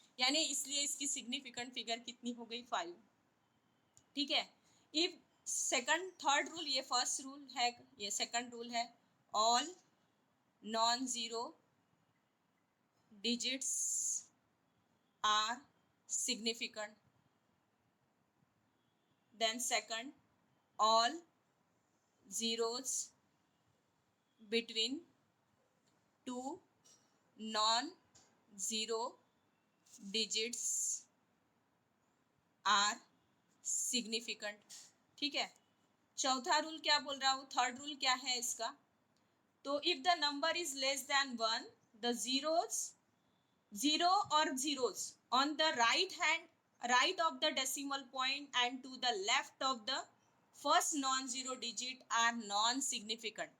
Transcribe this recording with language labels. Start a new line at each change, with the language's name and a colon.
Hindi: यानी इसलिए इसकी सिग्निफिकेंट फिगर कितनी हो गई 5। ठीक है।
English: if second third rule,
Hindi: ये फर्स्ट रूल है, ये सेकंड रूल है,
English: All non zero digits are significant. Then second, all zeros between two non-zero digits are significant।
Hindi: ठीक है। चौथा रूल क्या बोल रहा हूँ, थर्ड रूल क्या है इसका? तो
English: If the number is less than 1, the zero और zeros on the right of the decimal point and to the left of the first non zero digit are non significant.